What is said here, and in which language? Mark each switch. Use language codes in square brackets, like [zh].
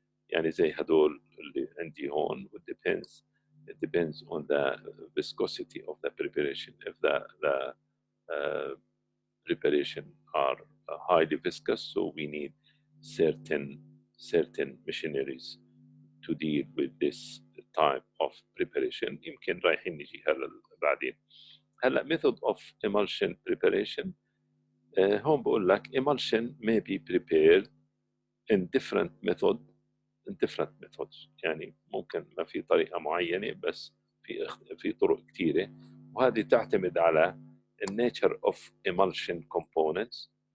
[ar] يعني زي هدول اللي عندي هون. [en] it depends on the viscosity of the preparation. If the uh, preparation are highly viscous, so we need certain machineries to deal with this type of preparation. [ar] يمكن رايحين نجي هلا بعدين. [en] هلا method of emulsion preparation. [ar] هون بقول لك [en] emulsion may be prepared in different methods. [ar] يعني ممكن ما في طريقة معينة، بس في طرق كثيرة، وهذه تعتمد على [en] nature of emulsion components.